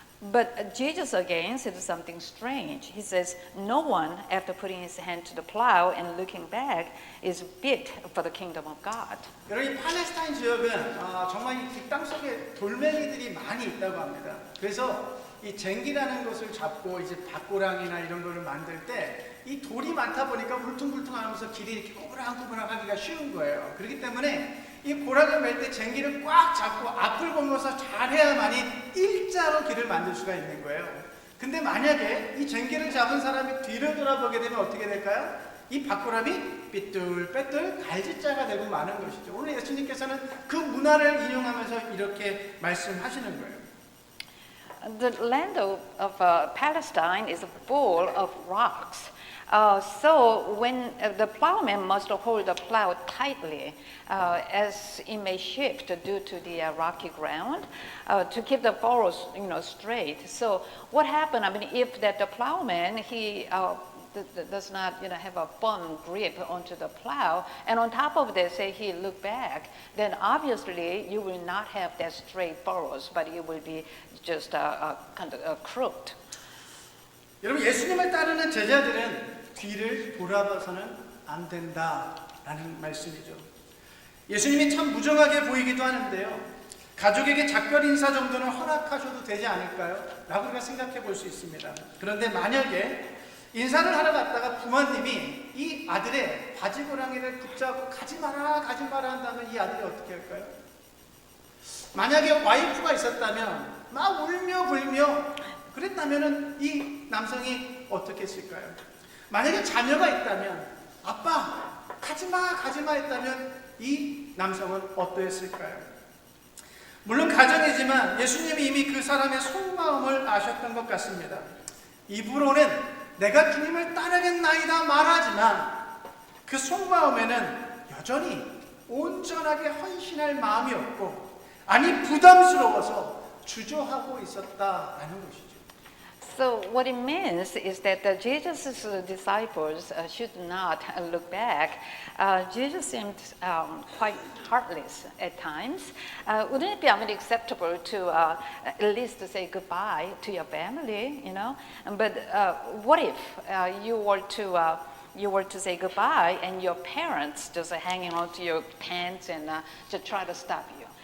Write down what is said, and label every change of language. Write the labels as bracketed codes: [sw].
[en] But Jesus again said something strange. He says, no one, after putting his hand to the plow and looking back, is fit for the kingdom of God. [ko] 여러분, 이 팔레스타인 지역은 정말 이 땅 속에 돌멩이들이 많이 있다고 합니다. 그래서 이 쟁기라는 것을 잡고 이제 밭고랑이나 이런 거를 만들 때 이 돌이 많다 보니까 울퉁불퉁하면서 길이 이렇게 꼬부랑꼬부랑하기가 쉬운 거예요. 그렇기 때문에 이 고랑을 맬 때 쟁기를 꽉 잡고 앞을 보면서 잘해야만이 일자로 길을 만들 수가 있는 거예요. 근데 만약에 이 쟁기를 잡은 사람이 뒤를 돌아보게 되면 어떻게 될까요? 이 밭고람이 삐뚤빼뚤 갈짓자가 되고 마는 것이죠. 오늘 예수님께서는 그 문화를 인용하면서 이렇게 말씀하시는 거예요. [en] The land of Palestine is full of rocks. So when the plowman must hold the plow tightly as it may shift due to the rocky ground to keep the furrows, straight. So what happened? I mean, if the plowman he does not have a firm grip onto the plow, and on top of that, say he look back, then obviously you will not have that straight furrows, but it will be just kind of crooked. [ko] 여러분, 예수님을 따르는 제자들은 뒤를 돌아봐서는 안 된다라는 말씀이죠. 예수님이 참 무정하게 보이기도 하는데요. 가족에게 작별 인사 정도는 허락하셔도 되지 않을까요? 라고 우리가 생각해 볼 수 있습니다. 그런데 만약에 인사를 하러 갔다가 부모님이 이 아들의 바지고랑이를 붙잡고 가지 마라 한다면 이 아들이 어떻게 할까요? 만약에 와이프가 있었다면 막 울며 불며 그랬다면 이 남성이 어떻게 했을까요? 만약에 자녀가 있다면 아빠 가지마 했다면 이 남성은 어떠했을까요? 물론 가정이지만 예수님이 이미 그 사람의 속마음을 아셨던 것 같습니다. 입으로는 내가 주님을 따르겠나이다 말하지만 그 속마음에는 여전히 온전하게 헌신할 마음이 없고, 아니 부담스러워서 주저하고 있었다라는 것이죠. [en] So what it means is that Jesus' disciples should not look back. Jesus seemed quite heartless at times. Wouldn't it be acceptable to at least say goodbye to your family, But what if you were to say goodbye and your parents just hanging on to your pants and to try to stop you?